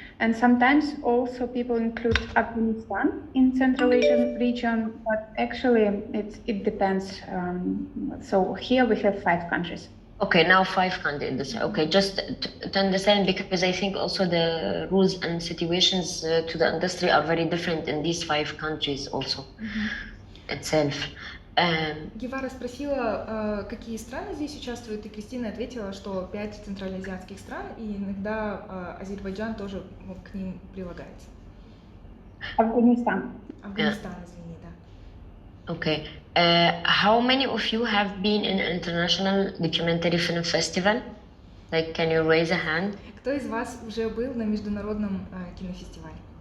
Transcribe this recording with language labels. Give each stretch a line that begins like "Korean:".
English: And sometimes also people include Afghanistan in Central Asian region, but actually it depends. So here we have 5 countries. Okay, now 5 countries. Okay, just to understand, because I think also the rules and situations to the industry are very different in these 5 countries also itself.
Russian: Гевара спросила, какие страны здесь участвуют, и Кристина ответила, что 5 центральноазиатских стран, и иногда Азербайджан тоже к ним прилагается. Афганистан. Афганистан, извини, да.
English: Okay. How many of you have been in an international documentary film festival? Like, can you raise a hand?
Russian: Кто из вас уже был на международном кинофестивале?